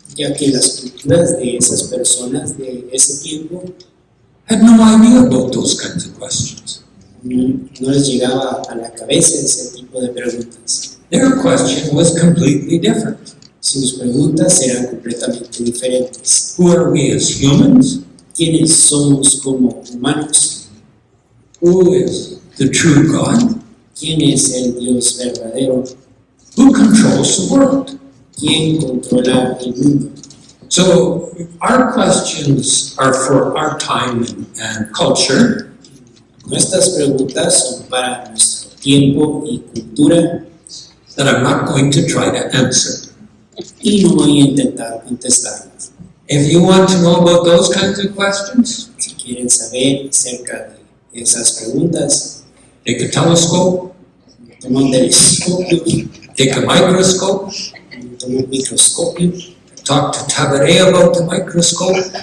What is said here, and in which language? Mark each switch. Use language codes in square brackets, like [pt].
[es] ya que las culturas de esas personas de ese tiempo [en] had no idea about those kinds of questions. [es] no les llegaba a la cabeza ese tipo de preguntas. [en] Their question was completely different. [es] Sus preguntas eran completamente diferentes. [en] Who are we as humans? [es] ¿Quiénes somos como humanos? [en] Who is the true God? [es] ¿Quién es el Dios verdadero? [en] Who controls the world? [es] ¿Quién controla el mundo? [en] So our questions are for our time and culture, [es] Nuestras preguntas son para nuestro tiempo y cultura [en] that I'm not going to try to answer. [es] y no voy a intentar contestarlas. [en] If you want to know about those kinds of questions, [es] Si quieren saber acerca de esas preguntas, [en] take a telescope, [es] toma un telescopio, [en] take a microscope, [es] toma un microscopio, [en] talk to Tabaré about the microscope.